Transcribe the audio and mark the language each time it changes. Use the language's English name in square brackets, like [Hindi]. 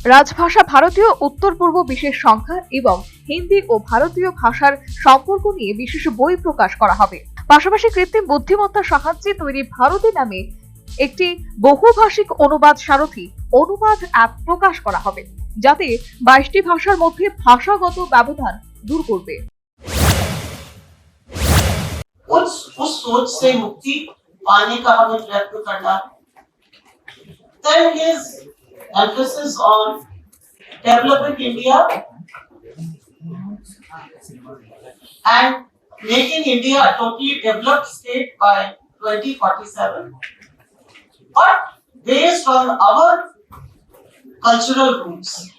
[Bangla] রাজভাষা ভারতীয় উত্তর পূর্ব বিশেষ সংখ্যা এবং হিন্দি ও ভারতীয় ভাষার সম্পর্ক নিয়ে বিশেষ বই প্রকাশ করা হবে। পাশাপাশি কৃত্রিম বুদ্ধিমত্তার সাহায্যে তৈরি ভারতী নামে একটি বহুভাষিক অনুবাদ সারথী অনুবাদ অ্যাপ প্রকাশ করা হবে, যাতে 22টি ভাষার মধ্যে ভাষাগত ব্যবধান দূর করবে। [Hindi] उस सोच से मुक्ति पाने का हमें प्रयत्न करना है। [English] Then his emphasis on developing India and making India a totally developed state by 2047, but based on our cultural roots.